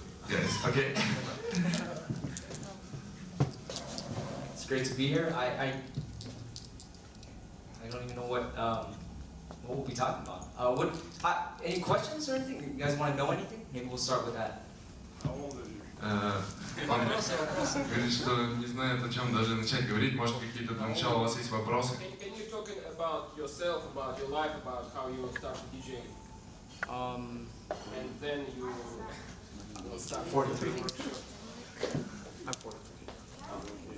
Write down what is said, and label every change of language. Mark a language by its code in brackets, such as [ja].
[en] Yes, okay. It's great to be here. I don't even know what we'll be talking about. Any questions or anything? You guys want to know anything? Maybe we'll start with that. [ru] Он говорит, что не знает, о чем даже начать говорить. Может, какие-то для начала у вас есть вопросы? [en] Can you talk about yourself, about your life, about how you started DJing? And then you start 43. I'm 43.